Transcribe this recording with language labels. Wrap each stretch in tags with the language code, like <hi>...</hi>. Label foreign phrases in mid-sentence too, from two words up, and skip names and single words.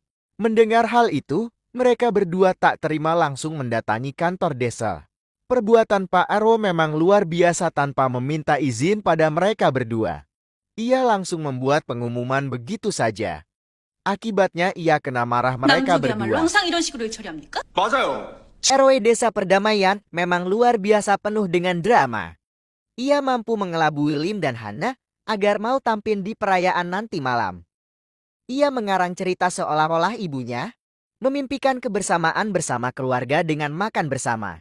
<id>Mendengar hal itu, mereka berdua tak terima langsung mendatangi kantor desa. Perbuatan Pak RW memang luar biasa tanpa meminta izin pada mereka berdua. Ia langsung membuat pengumuman begitu saja. Akibatnya ia kena marah mereka berdua.</id> <ko>항상 이런 식으로 처리합니까? 맞아요.</ko> <id>RW Desa Perdamaian memang luar biasa penuh dengan drama. Ia mampu mengelabui Lim dan Hana agar mau tampil di perayaan nanti malam. Ia mengarang cerita seolah-olah ibunya memimpikan kebersamaan bersama keluarga dengan makan bersama.</id>